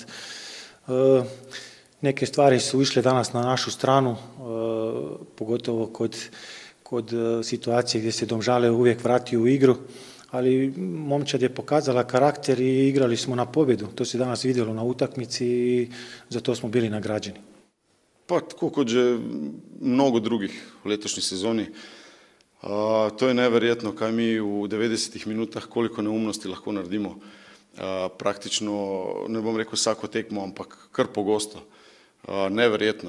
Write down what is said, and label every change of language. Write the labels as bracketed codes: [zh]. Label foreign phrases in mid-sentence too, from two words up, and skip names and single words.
[hr] Neke stvari su išle danas na našu stranu. pogotovo kod situacije gdje se Domžale uvijek vrati u igru, ali momčad je pokazala karakter i igrali smo na pobjedu. To se danas vidjelo na utakmici i za to smo bili nagrađeni. [sl] Pa tako kot že mnogo drugih v letošnji sezoni. To je neverjetno, kaj mi v 90 minutah, koliko neumnosti lahko naredimo. Praktično, ne bom rekel vsako tekmo, ampak kar pogosto. Neverjetno.